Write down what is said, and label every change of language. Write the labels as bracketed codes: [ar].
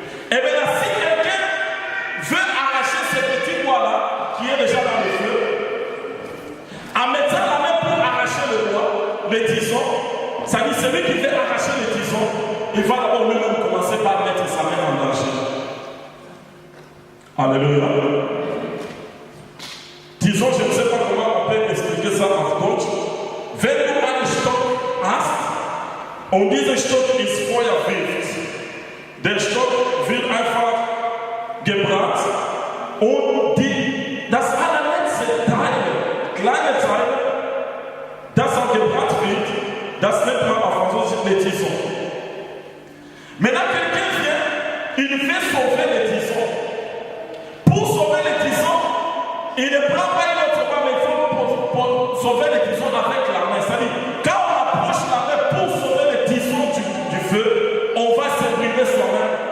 [fr] Et maintenant, si quelqu'un veut arracher ce petit bois-là, qui est déjà dans le feu, en mettant la main pour arracher le bois, le tison, ça dit celui qui veut arracher le tison, il va d'abord lui-même commencer par mettre sa main en danger. Alléluia. Tison, je ne sais pas comment on peut expliquer ça en Deutsch. [de] Wenn du einen Stock hast und dieser Stock ist Feuer wirft, der Stock wird einfach gebrannt und das allerletzte Teil, kleine Teil, das auch gebrannt wird, das nennt man [fr] en français les tisons. Maintenant, quelqu'un vient, il fait sauver les tisons. Pour sauver les tisons, il ne prend pas une autre main, mais il faut pour sauver les tisons avec la main. C'est-à-dire, quand on approche la main pour sauver les tisons du feu, on va se brûler soi-même.